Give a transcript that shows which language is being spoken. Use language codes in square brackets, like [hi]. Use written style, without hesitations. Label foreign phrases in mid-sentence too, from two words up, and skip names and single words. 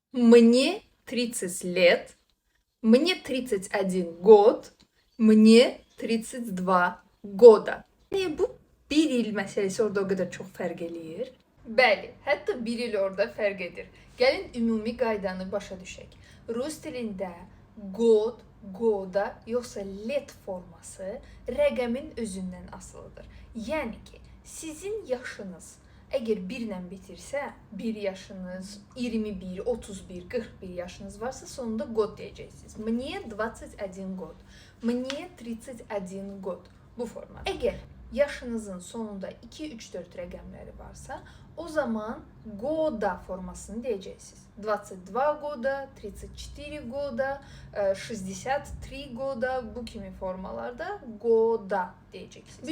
[ru] Мне 30 лет. Мне 31 год. Мне 32 гоda. [az] Yani bu bir il meselesi orada [tr] o kadar çok [az] fərq eləyir. Bəli, hətta bir il orada fərq edir. Gəlin ümumi qaydanı başa düşək. Rus dilində god, goda yoxsa let forması rəqəmin özündən asılıdır. Yəni ki, sizin yaşınız əgər 1 ilə bitirsə, 1 yaşınız, 21, 31, 41 yaşınız varsa sonunda god deyəcəksiniz. [ru] Мне 21 год. Мне 31 год. [az] Bu forma. Əgər yaşınızın sonunda 2, 3, 4 rəqəmləri varsa, o zaman года formasını deyəcəksiniz. 22 года, 34 года, 63 года bu kimi formalarda года deyəcəksiniz.